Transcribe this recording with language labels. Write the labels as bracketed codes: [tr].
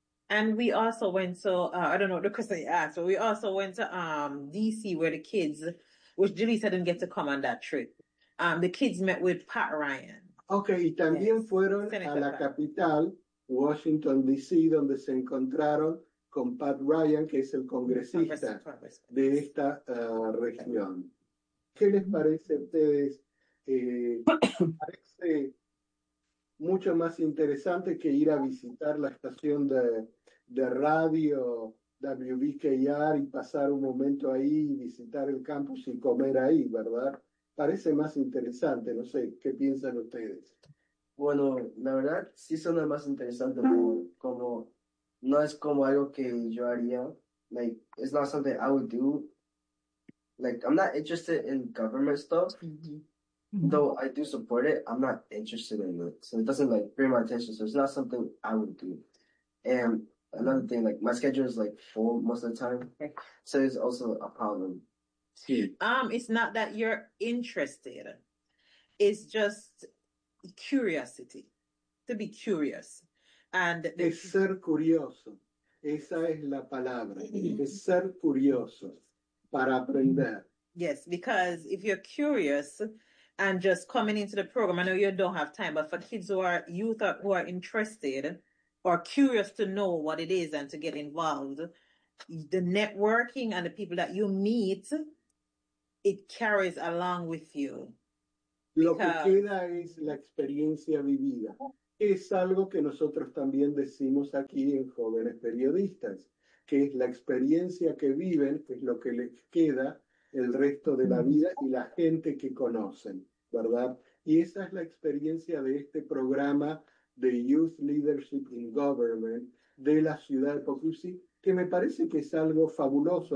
[en] and we also went to, I don't know what the question you asked, but we also went to D.C. where the kids, which Julissa didn't get to come on that trip. The kids met with Pat Ryan. [es] Okay, y también yes. fueron Senator a la Pat. Capital, Washington, D.C., donde se encontraron con Pat Ryan, que es el congresista de esta región. ¿Qué les parece a ustedes? parece mucho más interesante que ir a visitar la estación de radio WBKR y pasar un momento ahí y visitar el campus y comer ahí, ¿verdad? Parece más interesante, no sé, ¿qué piensan ustedes? Bueno, la verdad sí suena más interesante, como no es como algo que yo haría, [en] like, it's not something I would do, like, I'm not interested in government stuff, though I do support it, I'm not interested in it, so it doesn't, like, bring my attention, so it's not something I would do, and another thing, like, my schedule is, like, full most of the time, so it's also a problem. It's not that you're interested. It's just curiosity, to be curious. And [es] es ser curioso. Esa es la palabra. Es ser curioso para aprender. [en] Yes, because if you're curious and just coming into the program, I know you don't have time, but for kids who are interested, or curious to know what it is and to get involved, the networking and the people that you meet, it carries along with you. [es] Lo que queda es la experiencia vivida. Es algo que nosotros también decimos aquí en Jóvenes Periodistas, que es la experiencia que viven, que es lo que les queda el resto de la vida y la gente que conocen, ¿verdad? Y esa es la experiencia de este programa de Youth Leadership in Government de la ciudad de Potosí, que me parece que es algo fabuloso.